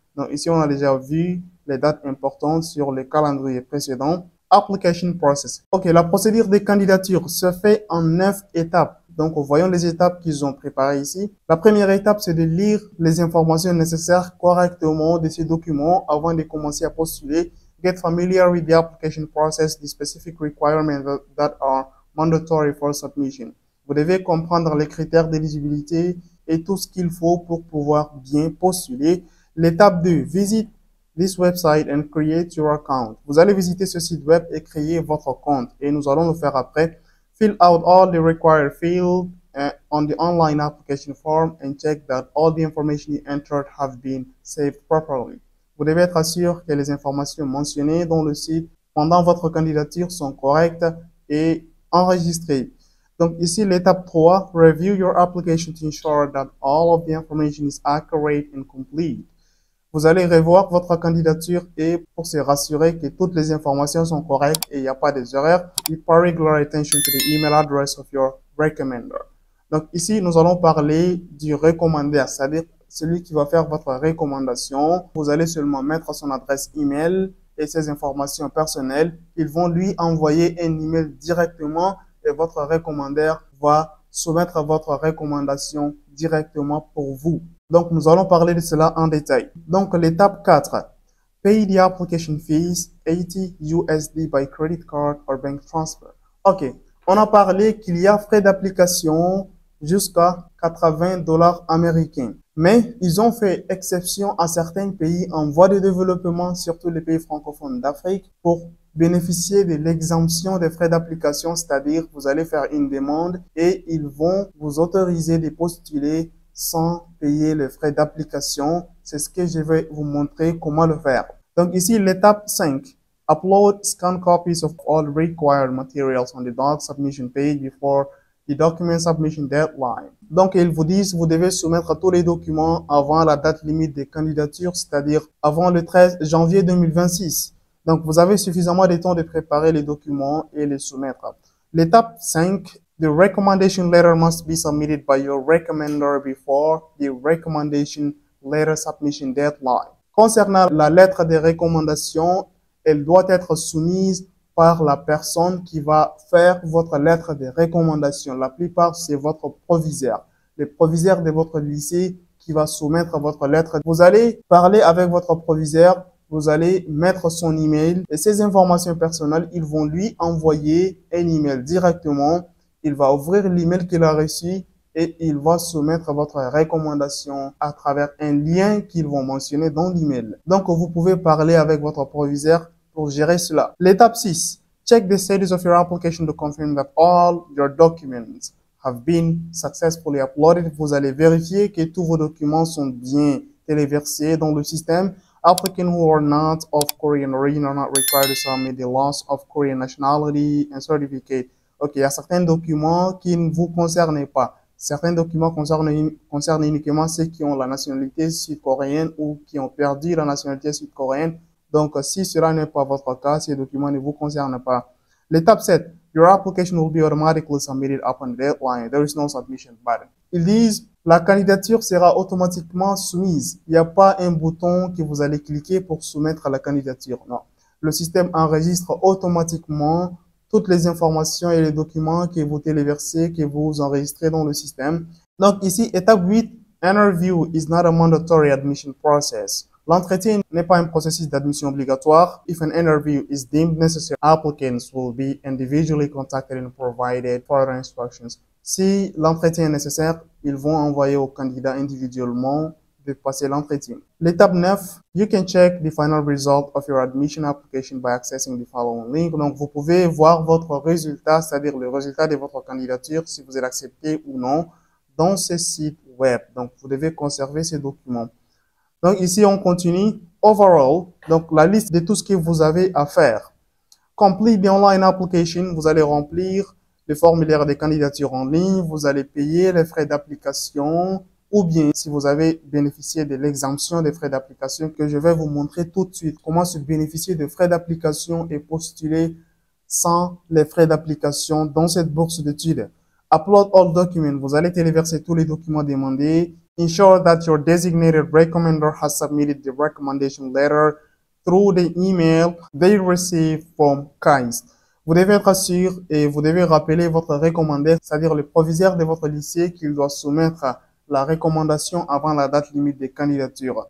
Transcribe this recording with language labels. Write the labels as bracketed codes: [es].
[fr] Donc ici, on a déjà vu les dates importantes sur les calendriers précédents. [en] Application process. [fr] Ok, la procédure des candidatures se fait en 9 étapes. Donc, voyons les étapes qu'ils ont préparées ici. La première étape, c'est de lire les informations nécessaires correctement de ces documents avant de commencer à postuler. [en] Get familiar with the application process, the specific requirements that are mandatory for submission. [fr] Vous devez comprendre les critères d'éligibilité et tout ce qu'il faut pour pouvoir bien postuler. L'étape 2, [en] visite this website and create your account. [fr] Vous allez visiter ce site web et créer votre compte et nous allons le faire après. [en] Fill out all the required fields on the online application form and check that all the information you entered have been saved properly. [fr] Vous devez être sûr que les informations mentionnées dans le site pendant votre candidature sont correctes et enregistrées. Donc ici, l'étape 3, [en] review your application to ensure that all of the information is accurate and complete. [fr] Vous allez revoir votre candidature et pour se rassurer que toutes les informations sont correctes et il n'y a pas des erreurs, [en] pay regular attention to the email address of your recommender. [fr] Donc ici, nous allons parler du recommandeur, c'est-à-dire celui qui va faire votre recommandation. Vous allez seulement mettre son adresse email et ses informations personnelles. Ils vont lui envoyer un email directement et votre recommandeur va soumettre votre recommandation directement pour vous. Donc, nous allons parler de cela en détail. Donc, l'étape 4. [en] Pay the application fees, 80 USD by credit card or bank transfer. [fr] Ok, on a parlé qu'il y a frais d'application jusqu'à 80 dollars américains. Mais ils ont fait exception à certains pays en voie de développement, surtout les pays francophones d'Afrique, pour bénéficier de l'exemption des frais d'application, c'est-à-dire vous allez faire une demande et ils vont vous autoriser de postuler sans payer les frais d'application. C'est ce que je vais vous montrer comment le faire. Donc ici, l'étape 5. [en] Upload scanned copies of all required materials on the doc submission page before the document submission deadline. [fr] Donc, ils vous disent, vous devez soumettre tous les documents avant la date limite des candidatures, c'est-à-dire avant le 13 janvier 2026. Donc, vous avez suffisamment de temps de préparer les documents et les soumettre. L'étape 5, [en] the recommendation letter must be submitted by your recommender before the recommendation letter submission deadline. [fr] Concernant la lettre de recommandation, elle doit être soumise par la personne qui va faire votre lettre de recommandation. La plupart, c'est votre proviseur. Le proviseur de votre lycée qui va soumettre votre lettre. Vous allez parler avec votre proviseur, vous allez mettre son email et ces informations personnelles, ils vont lui envoyer un email directement. Il va ouvrir l'email qu'il a reçu et il va soumettre votre recommandation à travers un lien qu'ils vont mentionner dans l'email. Donc, vous pouvez parler avec votre proviseur pour gérer cela. L'étape 6. [en] Check the status of your application to confirm that all your documents have been successfully uploaded. [fr] Vous allez vérifier que tous vos documents sont bien téléversés dans le système. [en] Applicants who are not of Korean origin are not required to submit the loss of Korean nationality and certificate. [fr] Ok, il y a certains documents qui ne vous concernent pas. Certains documents concernent uniquement ceux qui ont la nationalité sud-coréenne ou qui ont perdu la nationalité sud-coréenne. Donc, si cela n'est pas votre cas, ces documents ne vous concernent pas. L'étape 7. [en] Your application will be automatically submitted upon the deadline. There is no submission button. [fr] Ils disent, la candidature sera automatiquement soumise. Il n'y a pas un bouton que vous allez cliquer pour soumettre la candidature. Non. Le système enregistre automatiquement toutes les informations et les documents que vous téléversez, que vous enregistrez dans le système. Donc ici, étape 8, [en] interview is not a mandatory admission process. [fr] L'entretien n'est pas un processus d'admission obligatoire. [en] If an interview is deemed necessary, applicants will be individually contacted and provided further instructions. [fr] Si l'entretien est nécessaire, ils vont envoyer aux candidats individuellement de passer l'entretien. L'étape 9, [en] you can check the final result of your admission application by accessing the following link. [fr] Donc, vous pouvez voir votre résultat, c'est-à-dire le résultat de votre candidature, si vous êtes accepté ou non, dans ce site web. Donc, vous devez conserver ces documents. Donc, ici, on continue. Overall, donc la liste de tout ce que vous avez à faire. [en] Complete the online application. [fr] Vous allez remplir le formulaire de candidature en ligne. Vous allez payer les frais d'application. Ou bien, si vous avez bénéficié de l'exemption des frais d'application que je vais vous montrer tout de suite, comment se bénéficier de frais d'application et postuler sans les frais d'application dans cette bourse d'études. [en] Upload all documents. [fr] Vous allez téléverser tous les documents demandés. [en] Ensure that your designated recommender has submitted the recommendation letter through the email they received from KAIS. [fr] Vous devez être sûr et vous devez rappeler votre recommandeur, c'est-à-dire le proviseur de votre lycée, qu'il doit soumettre la recommandation avant la date limite des candidatures.